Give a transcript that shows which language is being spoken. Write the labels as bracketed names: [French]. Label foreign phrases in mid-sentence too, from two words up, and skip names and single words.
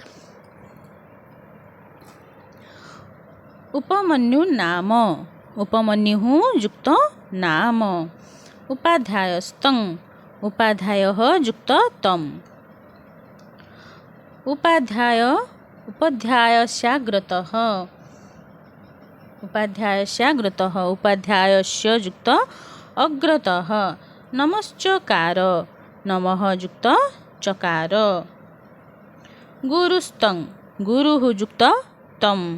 [Sanskrit] ଉପମନ୍ୟୁ ନାମ, ଉପମନ୍ୟୁଃ ଯୁକ୍ତ ନାମ, ଉପାଧ୍ୟାୟସ୍ତଂ, ଉପାଧ୍ୟାୟଃ ଯୁକ୍ତ ତମ୍, ଉପାଧ୍ୟାୟ उपाध्यायस्याग्रतः उपाध्यायस्याग्रतः उपाध्यायस्य युक्त अग्रतः नमश्चकार नमः युक्त चकार गुरुस्तं गुरुः युक्त तं